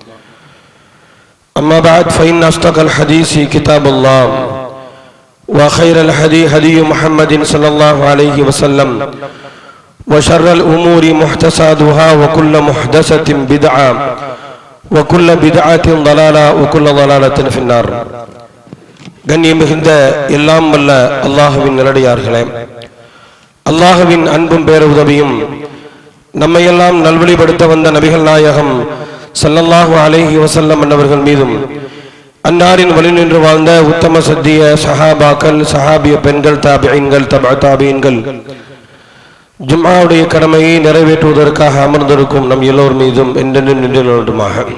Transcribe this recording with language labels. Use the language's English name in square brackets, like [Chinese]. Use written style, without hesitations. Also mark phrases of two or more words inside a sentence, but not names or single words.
[Arabic] أما بعد فإن أصدق الحديث كتاب الله وخير الهدي هدي محمد صلى الله عليه وسلم وشر الأمور محدثاتها وكل محدثة بدعة وكل بدعة ضلالة وكل ضلالة في النار. [Tamil] கண்ணியம் மிகுந்த எல்லாம் வல்ல அல்லாஹுவின் நல்லடியார்களே, அல்லாஹுவின் அன்பும் பேருதவியும் நம்மையெல்லாம் நல்வழிப்படுத்த வந்த நபிகள் நாயகம் [Arabic] صلى الله عليه وسلم [Tamil] அன்னவர்கள் மீதும் அன்னாரின் வழி நின்று வாழ்ந்த உத்தம சத்திய சஹாபாக்கள், சஹாபிய பெண்கள், தாபிஈன்கள், தபஅ தாபிஈன்கள், ஜும்ஆவுடைய கடமையை நிறைவேற்றுவதற்காக அமர்ந்திருக்கும் நம் எல்லோர் மீதும் என்றென்றும் நின்று நிலவட்டுமாக.